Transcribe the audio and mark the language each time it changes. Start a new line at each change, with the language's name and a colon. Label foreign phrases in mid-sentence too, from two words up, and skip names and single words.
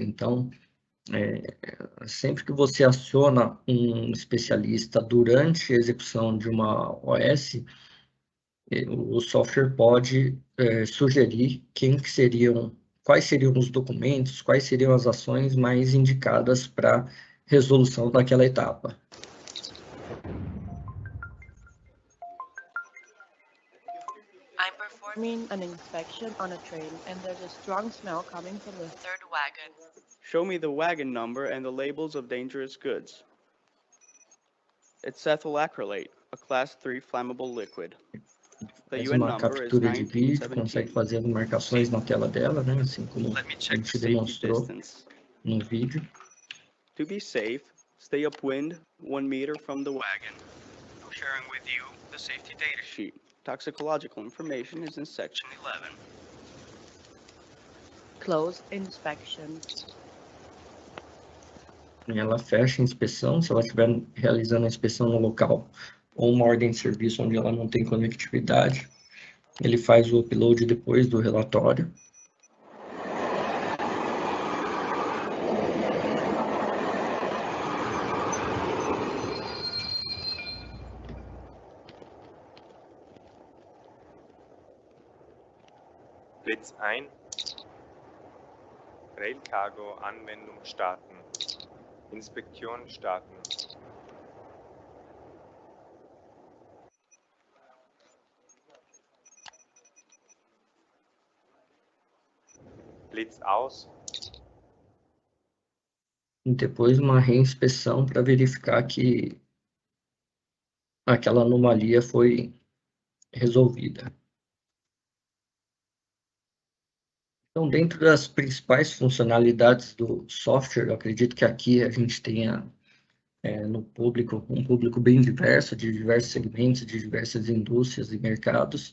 Portuguese: Então, sempre que você aciona um especialista durante a execução de uma OS, o software pode sugerir quais seriam os documentos, quais seriam as ações mais indicadas para resolução daquela etapa.
English: I'm performing an inspection on a train and there's a strong smell coming from the third wagon. Show me the wagon number and the labels of dangerous goods. It's ethyl acrylate, a class 3 flammable liquid. The
Portuguese: Faz
English: UN
Portuguese: uma
English: number is
Portuguese: captura de vídeo,
English: 1917.
Portuguese: consegue fazer marcações na tela dela, né? Assim como
English: Let me
Portuguese: a
English: check the
Portuguese: gente
English: safety
Portuguese: demonstrou
English: distance.
Portuguese: no vídeo.
English: To be safe, stay upwind 1 meter from the wagon. I'm sharing with you the safety data sheet. Toxicological information is in section 11. Close inspection.
Portuguese: Ela fecha a inspeção, se ela estiver realizando a inspeção no local ou uma ordem de serviço onde ela não tem conectividade, ele faz o upload depois do relatório.
German: Blitz ein. Rail Cargo Anwendung starten. Inspektion starten. Blitz aus.
Portuguese: E depois uma reinspeção para verificar que aquela anomalia foi resolvida. Então, dentro das principais funcionalidades do software, eu acredito que aqui a gente tenha no público, um público bem diverso, de diversos segmentos, de diversas indústrias e mercados.